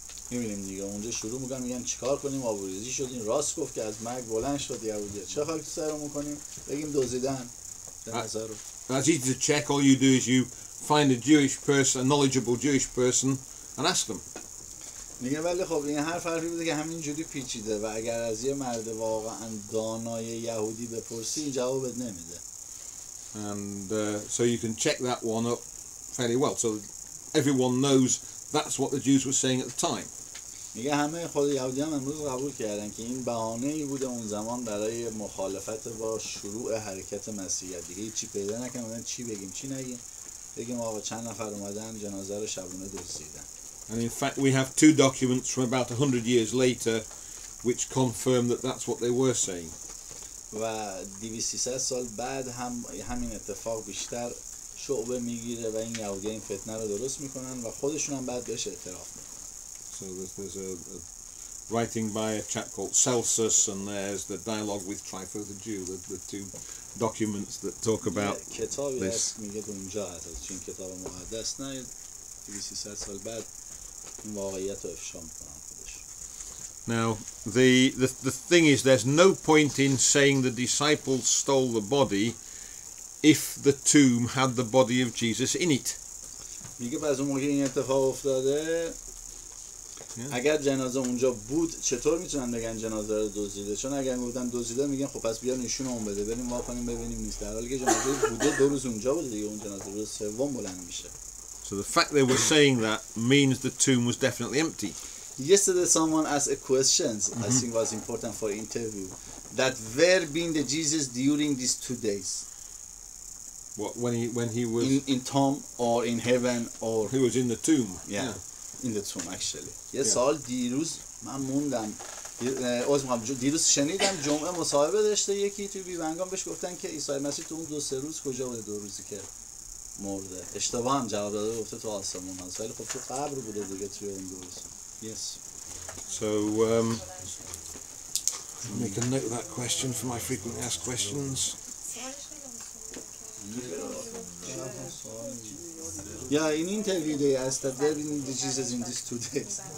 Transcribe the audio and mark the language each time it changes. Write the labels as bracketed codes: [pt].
[fa] میبینیم دیگه اونجا شروع میگن چیکار کنیم، آبروریزی شدیم، راست گفت که از مرگ بلند شد یهودی‌ها، چه خاک تو سرمون کنیم؟ بگیم دزدیدن. [en] That's easy to check. All you do is you find a Jewish person, a knowledgeable Jewish person, and ask them. [fa] میگه ولی خب این حرف حرفی بوده که همینجوری پیچیده و اگر از یه مرد واقعا دانای یهودی بپرسی جوابت نمیده. [en] And so you can check that one up fairly well. So everyone knows that's what the Jews were saying at the time. [fa] میگه همه خود یهودی هم امروز قبول کردن که این بهانه‌ای بوده اون زمان برای مخالفت با شروع حرکت مسیحیت. دیگه هیچی پیدا نکنن، چی بگیم چی نگیم، بگیم آقا چند نفر اومدن جنازه رو شبونه دزدیدن. [en] And in fact we have two documents from about 100 years later which confirm that that's what they were saying. [fa] و 200-300 سال بعد هم همین اتفاق بیشتر شعبه میگیره و این یهودی این فتنه رو درست میکنن و خودشون هم بعد بهش اعتراف میکنن. [en] So there's a writing by a chap called Celsus, and there's the dialogue with Trypho the Jew, the two documents that talk about [fa] کتابی [en] this. [fa] هست میگه اونجا هست چون کتاب مقدس نه 200-300 سال بعد این واقعیت رو افشا میکنن خودش. [en] Now the thing is, there's no point in saying the disciples stole the body if the tomb had the body of Jesus in it. [fa] میگه پس اون موقع این اتفاق افتاده اگر جنازه اونجا بود چطور میتونن بگن جنازه رو دزدیده؟ چون اگر گفتن دزدیده میگن خب پس بیا نشون اون بده بریم وا کنیم ببینیم نیست، در حالی که جنازه بوده 2 روز اونجا بوده دیگه، اون جنازه روز سوم بلند میشه. [en] So the fact they were saying that means the tomb was definitely empty. Yesterday someone asked a question I think was important for interview, that where been the Jesus during these 2 days? What, when he was in tomb or in heaven or he was in the tomb? yeah. In the tomb actually. [fa] یه سال دیروز من موندم، دیروز شنیدم جمعه مصاحبه داشته یکی توی بیبنگام بهش گفتن که عیسی مسیح تو اون 2-3 روز کجا بوده، 2 روزی که مرده. اشتباه هم جواب داده، گفته تو آسمون هست، ولی خب تو قبر بوده دیگه توی اون 2 روز. [en] Yes. So make a note of that question for my frequently asked questions. Yeah, in interview they asked that where been the Jesus in these 2 days.